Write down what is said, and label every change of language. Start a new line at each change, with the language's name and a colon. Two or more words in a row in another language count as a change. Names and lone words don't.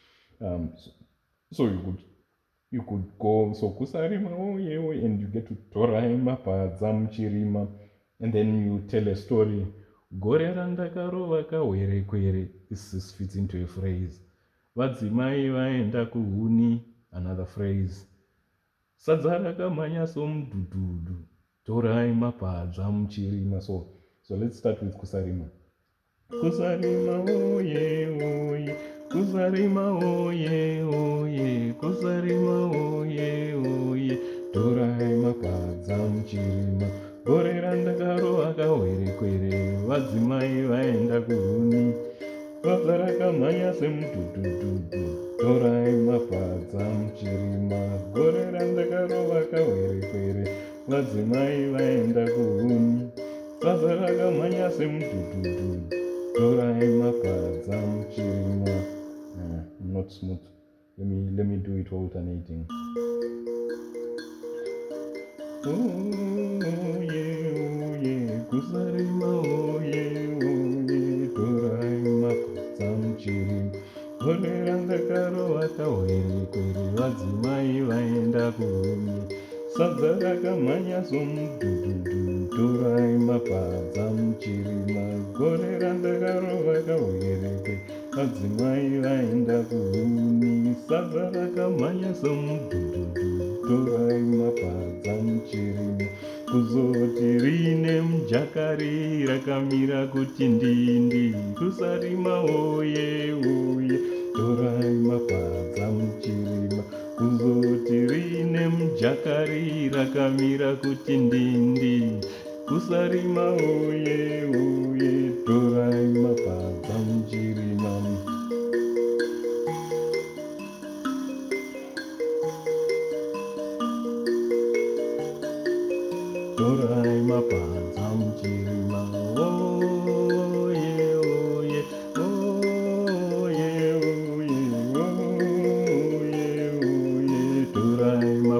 English: So you could go so kusarima oh yeah, oh, and you get to
Shona: torai mapadza muchirima,
English: and then you tell a story.
Shona: Gore randakarova kahwerekwere.
English: This fits into a phrase.
Shona: Vadzimai vaenda kuhuni,
English: another phrase.
Shona: Sadza rakamhanya somudhudhudhu, torai mapadza muchirima.
English: So let's start with kusarima.
Shona: Kusarima oye oye, kusarima oye oye, kusarima oye oye, torai mapadza muchirima. Gore randakarova kahwerekwere, vadzimai vaenda kuhuni, sadza rakamhanya semudhudhudhu, torai mapadza muchirima. Gore randakarova kahwerekwere, vadzimai vaenda kuhuni, sadza rakamhanya semudhudhudhu, torai mapadza muchirima.
English: Not smooth. Let me do it alternating. Oh yeah,
Shona: kusarima
English: oh yeah,
Shona: torai mapadza muchirima. Gore randakarova kahwerekwere, vadzimai vaenda kuhuni, sadza rakamhanya somudhudhudhu, torai mapadza muchirima. Gore randakarova kahwerekwere, vadzimai vaenda kuhuni, sadza rakamhanya somudhudhudhu, torai mapadza muchirima. Kuzoti rine mujakari rakamira kuti ndindi, kusarima oye oye, torai mapadza muchirima. Kuzoti rine mujakari rakamira kuti ndindi, kusarima oye oye, torai mapadza muchirima. Torai mapadza muchirima, oye oye, oye oye, oye oye, torai